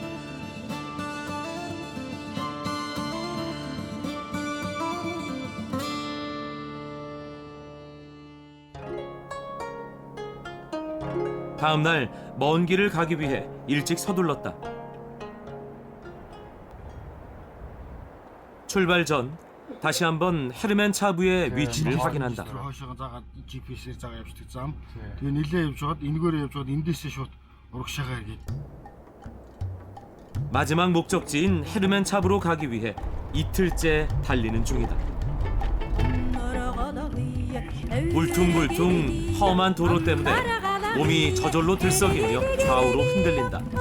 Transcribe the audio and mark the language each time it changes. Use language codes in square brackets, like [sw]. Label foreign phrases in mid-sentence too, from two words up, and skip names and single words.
[ko] 다음 날 먼 길을 가기 위해 일찍 서둘렀다. 출발 전 다시 한번 헤르멘 차브의 위치를 확인한다. [mn] GPS-ээр заа явуулдаг зам. Тэгээ нилээ явж байгаад энэгээр явж байгаад эндээсээ шууд урагшаагаар гээд. [ko] 마지막 목적지인 헤르멘 차브로 가기 위해 이틀째 달리는 중이다. 울퉁불퉁 험한 도로 때문에 몸이 저절로 들썩이며 좌우로 흔들린다.